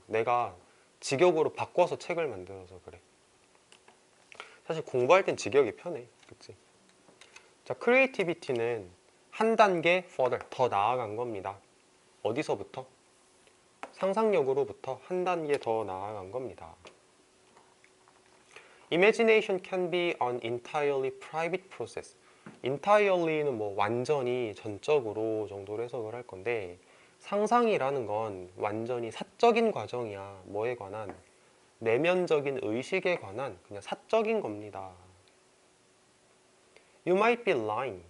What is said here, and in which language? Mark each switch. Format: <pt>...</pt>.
<ko>내가 직역으로 바꿔서 책을 만들어서 그래. 사실 공부할 땐 직역이 편해. 그치? 자, 크리에이티비티는 한 단계 further, 더 나아간 겁니다. 어디서부터? 상상력으로부터 한 단계 더 나아간 겁니다.</ko> <en>Imagination can be an entirely private process.</en> <ko>entirely는 뭐 완전히, 전적으로 정도로 해석을 할 건데, 상상이라는 건 완전히 사적인 과정이야. 뭐에 관한? 내면적인 의식에 관한 그냥 사적인 겁니다.</ko> <en>You might be lying.</en>